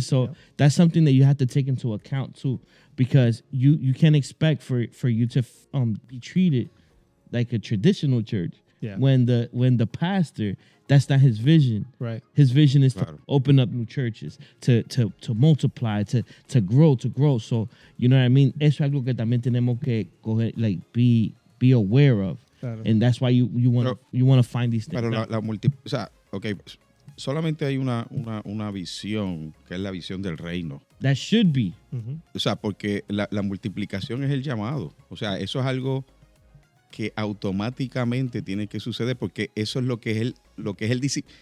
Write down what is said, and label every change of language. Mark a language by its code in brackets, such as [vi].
[en] So that's something that you have to take into account too, because you can't expect for you to be treated like a traditional church Yeah. when the pastor, that's not his vision. Right. His vision is to [es] Claro. [en] open up new churches, to multiply, to grow. So, you know what I mean? [es] Eso es algo que también tenemos que coger, [en] like be aware of. [es] Claro. [en] And that's why you want to find these things. [es] Pero [en] out. [es] o sea, ok, solamente hay una visión, que es la visión del reino. [en] That should be. Ujú. [es] O sea, porque la multiplicación es el llamado. O sea, eso es algo que automáticamente tiene que suceder, porque eso es lo que es el discípulo.